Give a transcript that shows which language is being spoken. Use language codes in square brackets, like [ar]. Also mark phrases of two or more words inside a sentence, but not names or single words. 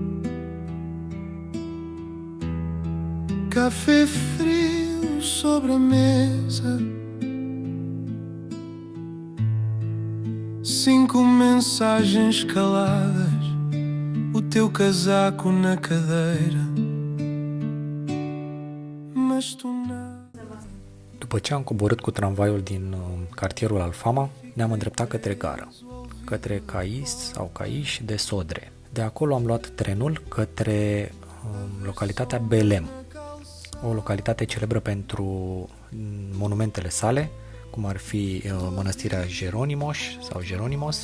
[pt] café frio sobre a mesa, 5 mensagens caladas, o teu casaco na cadeira, mas tu nada. [ro] După ce am coborât cu tramvaiul din cartierul Alfama, ne-am îndreptat către gară, către Cais sau Caiș de Sodre. De acolo am luat trenul către localitatea Belem, o localitate celebră pentru monumentele sale, cum ar fi mănăstirea Jeronimos sau Jeronimos.